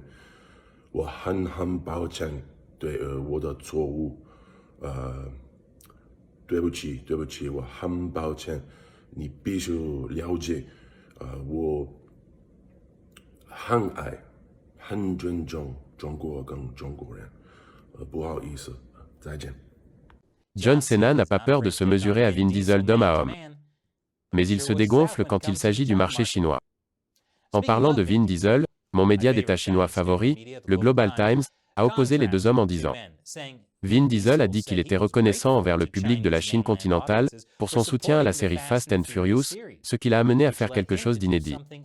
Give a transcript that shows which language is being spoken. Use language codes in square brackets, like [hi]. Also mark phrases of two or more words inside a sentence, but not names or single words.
[zh] 我很抱歉对我的错误，对不起，我很抱歉，你必须了解，我很爱，很尊重中国跟中国人，不好意思，再见。 [fr] John Cena n'a pas peur de se mesurer à Vin Diesel d'homme à homme. Mais il se dégonfle quand il s'agit du marché chinois. En parlant de Vin Diesel, mon média d'État chinois favori, le Global Times, a opposé les deux hommes en disant Vin Diesel a dit qu'il était reconnaissant envers le public de la Chine continentale pour son soutien à la série Fast and Furious, ce qui l'a amené à faire quelque chose d'inédit.